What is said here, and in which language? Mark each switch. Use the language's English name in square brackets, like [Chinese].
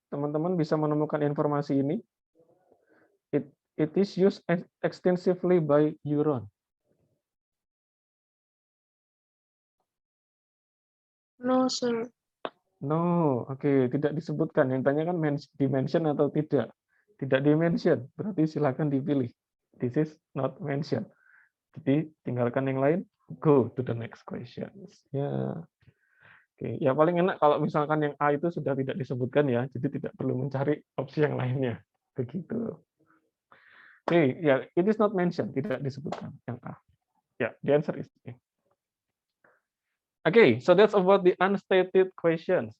[Indonesian] Teman-teman bisa menemukan informasi ini? [English] It is used extensively by Huron. No, sir. [Indonesian] No, oke, tidak disebutkan. Yang tanya kan dimension atau tidak. Tidak dimention, berarti silakan dipilih. [English] This is not mentioned. [Indonesian] Jadi tinggalkan yang lain, [English] go to the next question. [Indonesian] Ya. Oke, ya paling enak kalau misalkan yang A itu sudah tidak disebutkan ya, jadi tidak perlu mencari opsi yang lainnya. Begitu. Oke, ya, [English] it is not mentioned, [Indonesian] tidak disebutkan yang A. [English] Ya, the answer is A. Oke, so that's about the unstated questions.